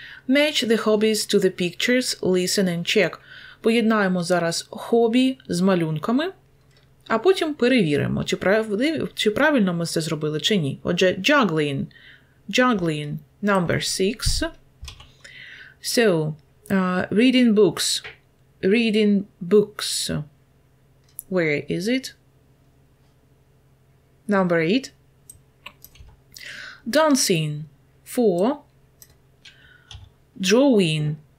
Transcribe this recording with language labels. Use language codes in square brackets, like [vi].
[en] Match the hobbies to the pictures, listen and check. [uk] Поєднаємо зараз хобі з малюнками, а потім перевіримо, чи правильно ми це зробили, чи ні. Отже, juggling. [en] Juggling. Number 6. So, reading books. Reading books. Where is it? Number 8. Dancing. 4. Drawing.